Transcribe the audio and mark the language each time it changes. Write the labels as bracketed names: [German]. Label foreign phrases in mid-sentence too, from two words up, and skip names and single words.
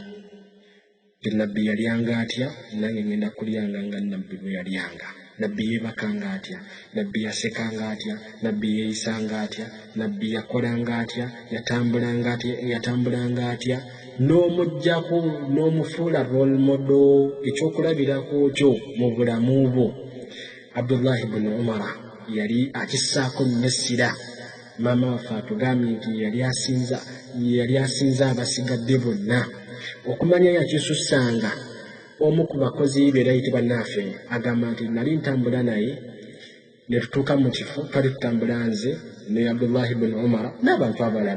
[Ganda] Nabbi yalyanga atya nange ngenda kulyanga nga nabbi bwe yalyanga. Nabbi yeebakanga atya, nabbi yasekanga atya, nabbi yeeyisanga atya, nabbi yakolanga atya, yatambulanga atya, n'omuggyako n'omufuula [English] role model [Ganda] ekyokulabirako kyo mu bulamu bwo. Abdullah ibn Umar yali akissaako nnessira. Maama waffe atugambye nti yali asinza abasigadde bonna. Okumanya yakisussanga omu ku bakozi be yayitibwa Naafi agamba nti nali ntambula naye ne tutuuka mu kifo twali tutambula nze ne Abdullah ibn Umar n'abantu abalala.